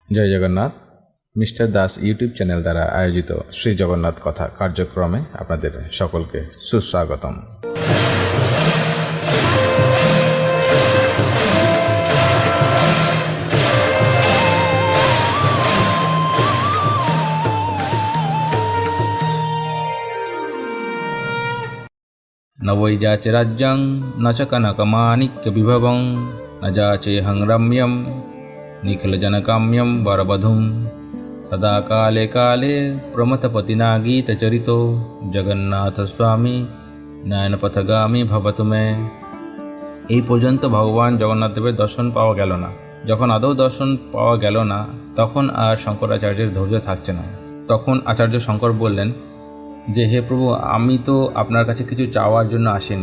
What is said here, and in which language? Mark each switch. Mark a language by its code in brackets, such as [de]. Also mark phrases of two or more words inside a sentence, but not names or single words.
[bn] জয় জগন্নাথ। মিস্টার দাস ইউটিউব চ্যানেল দ্বারা আয়োজিত শ্রী জগন্নাথ কথা কার্যক্রমে আপনাদের সকলকে সুস্বাগতম। [sa] न वै जाचे राज्यं न च कनकमाणिक्यविभवं न जाचेऽहं रम्यं निखिलजनकाम्यं वरवधूं सदा काले काले प्रमथपतिना गीतचरितो জগন্নাথস্বামী নয়নপথগামী ভবতু মে। [bn] এই পর্যন্ত ভগবান জগন্নাথদেবের দর্শন পাওয়া গেল না। যখন আদৌ দর্শন পাওয়া গেল না, তখন আর শঙ্করাচার্যের ধৈর্য থাকছে না। তখন আচার্য শঙ্কর বললেন যে, হে প্রভু, আমি তো আপনার কাছে কিছু চাওয়ার জন্য আসিনি।